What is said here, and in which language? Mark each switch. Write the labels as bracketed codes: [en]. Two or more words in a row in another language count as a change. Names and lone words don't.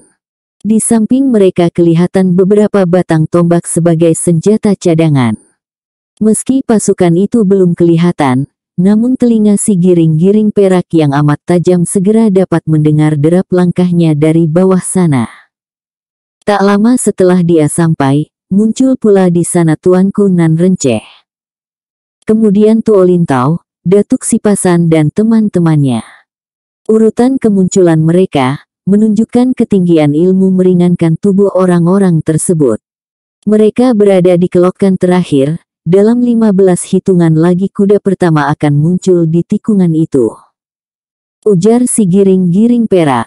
[id] Di samping mereka kelihatan beberapa batang tombak sebagai senjata cadangan. Meski pasukan itu belum kelihatan, namun telinga si giring-giring perak yang amat tajam segera dapat mendengar derap langkahnya dari bawah sana. Tak lama setelah dia sampai, muncul pula di sana Tuanku Nan Renceh. Kemudian Tuo Lintau, Datuk Sipasan dan teman-temannya. Urutan kemunculan mereka menunjukkan ketinggian ilmu meringankan tubuh orang-orang tersebut. Mereka berada di kelokan terakhir, dalam 15 hitungan lagi kuda pertama akan muncul di tikungan itu, ujar si giring-giring perak.